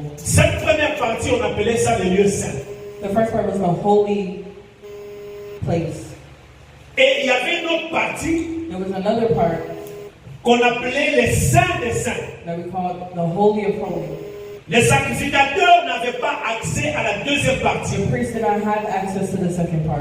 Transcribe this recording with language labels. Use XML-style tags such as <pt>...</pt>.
<fr>cette première partie, on appelait ça le lieu saint.</fr> <en>the first part was the holy place.</en> <fr>Et il y avait une autre partie</fr> <en>There was another part</en> <fr>qu'on appelait les saints des saints.</fr> <en>that we called the Holy of Holies.</en> <fr>Les sacrificateurs n'avaient pas accès à la deuxième partie.</fr> <en>The priests did not have access to the second part</en>